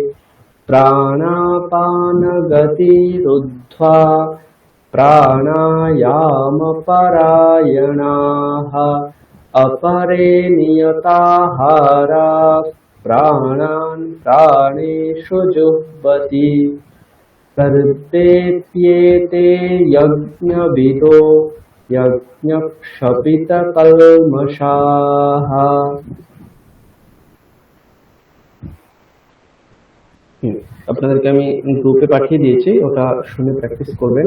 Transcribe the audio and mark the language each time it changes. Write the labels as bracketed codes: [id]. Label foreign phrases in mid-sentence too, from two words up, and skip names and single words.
[sa] प्राणापानगतिरुद्ध्वा प्राणायामपरायणाः अपरे नियताहारा प्राणान् प्राणेषु जुह्वति सर्वेप्येते यज्ञविदो यज्ञक्षपितकल्मषाः। [bn] আপনাদেরকে আমি গ্রুপে পাঠিয়ে দিয়েছি, ওটা শুনে প্র্যাকটিস করবেন।